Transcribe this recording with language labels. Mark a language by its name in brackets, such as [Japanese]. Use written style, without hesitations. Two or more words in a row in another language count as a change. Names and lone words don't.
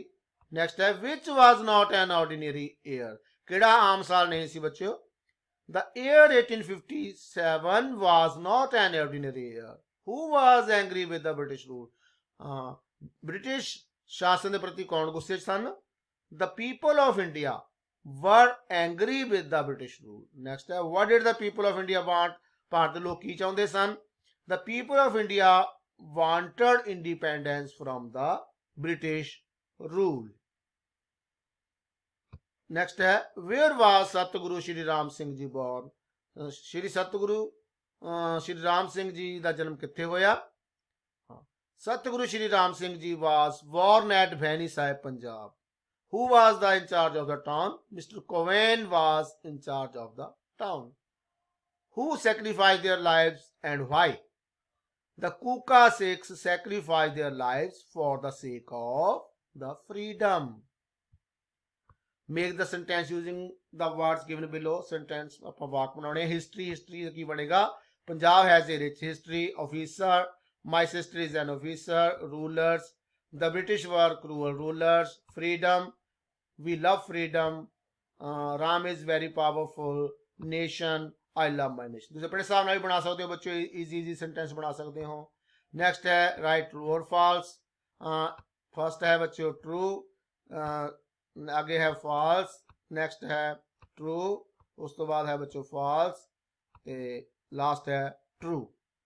[Punjabi] ਨੈਕਸਟ ਹੈ [English] which was not an ordinary year, [Punjabi] ਕਿਹੜਾ ਆਮ ਸਾਲ ਨਹੀਂ ਸੀ ਬੱਚਿਓ। [English] The year 1857 was not an ordinary year. Who was angry with the British rule, [Punjabi] ਬ੍ਰਿਟਿਸ਼ ਸ਼ਾਸਨ ਦੇ ਪ੍ਰਤੀ ਕੌਣ ਗੁੱਸੇ 'ਚ ਸਨ। [English] The people of India were angry with the British rule। Next ਹੈ what did the people of India want, [Punjabi] ਭਾਰਤ ਦੇ ਲੋਕ ਕੀ ਚਾਹੁੰਦੇ ਸਨ। [English] The people of India wanted independence from the British rule। [Punjabi] Next ਹੈ [English] where was ਸਤਿਗੁਰੂ ਸ਼੍ਰੀ ਰਾਮ ਸਿੰਘ ਜੀ born, [Punjabi] ਸ਼੍ਰੀ ਸਤਿਗੁਰੂ ਸ਼੍ਰੀ ਰਾਮ ਸਿੰਘ ਜੀ ਦਾ ਜਨਮ ਕਿੱਥੇ ਹੋਇਆ। [English] ਸਤਿਗੁਰੂ ਸ਼੍ਰੀ ਰਾਮ ਸਿੰਘ ਜੀ was born at ਭੈਣੀ ਸਾਹਿਬ ਪੰਜਾਬ। Who was in charge of the town? Mr. Cowen was in charge of the town. Who sacrificed their lives and why? The Kuka Sikhs sacrificed their lives for the sake of the freedom। Make the sentence using the words given below। [Punjabi] Sentence ਆਪਾਂ ਵਾਕ ਬਣਾਉਣੇ। History ਦਾ ਕੀ ਬਣੇਗਾ। [English] Punjab has a rich history। Officer, my sister is an officer। Rulers, the British were cruel rulers। Freedom, we love freedom। Ram is very powerful। Nation, I love my nation। [Punjabi] ਤੁਸੀਂ ਆਪਣੇ ਹਿਸਾਬ ਨਾਲ ਵੀ ਬਣਾ ਸਕਦੇ ਹੋ ਬੱਚੋ, [English] easy sentence [Punjabi] ਬਣਾ ਸਕਦੇ ਹੋ। [English] ਨੈਕਸਟ ਹੈ write true or false. [Punjabi] ਫਸਟ ਹੈ ਬੱਚੋ ਟਰੂ, ਅੱਗੇ ਹੈ ਫਾਲਸ, ਨੈਕਸਟ ਹੈ ਟਰੂ, ਉਸ ਤੋਂ ਬਾਅਦ ਹੈ ਬੱਚੋ ਫਾਲਸ ਤੇ ਲਾਸਟ ਹੈ ਟਰੂ।